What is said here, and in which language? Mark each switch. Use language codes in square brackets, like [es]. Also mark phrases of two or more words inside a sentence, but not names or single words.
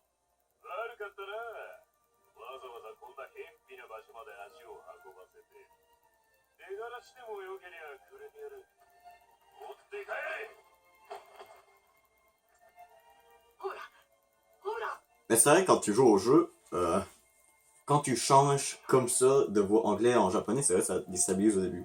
[ja] 悪かったな。わざわざこんな偏僻な場所まで足を運ばせて。手柄してもよけりゃくれてやる。持って帰れ。ほら、ほら。 [fr] Mais c'est vrai, quand tu joues au jeu, quand tu changes comme ça de voix anglais en japonais, c'est vrai, ça déstabilise au début.